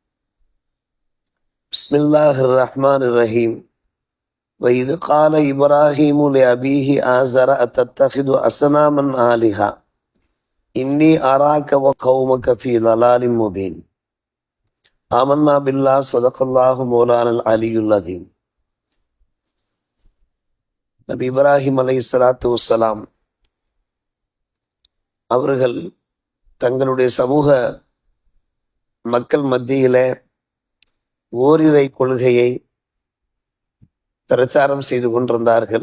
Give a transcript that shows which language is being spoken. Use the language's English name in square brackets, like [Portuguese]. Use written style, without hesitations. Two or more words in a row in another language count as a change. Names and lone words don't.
[Arabic] بسم الله الرحمن الرحيم. وإذ قال إبراهيم لأبيه آزر أتتخذ أصناما آلهة إني أراك وقومك في ضلال مبين. آمنا بالله صدق الله مولانا العلي العظيم. [Tamil] நபி இப்ராஹிம் [Arabic] عليه الصلاة والسلام [Tamil] அவர்கள் தங்களுடைய சமூக மக்கள் மத்தியிலே ஓரிரை கொள்கையை பிரச்சாரம் செய்து கொண்டிருந்தார்கள்.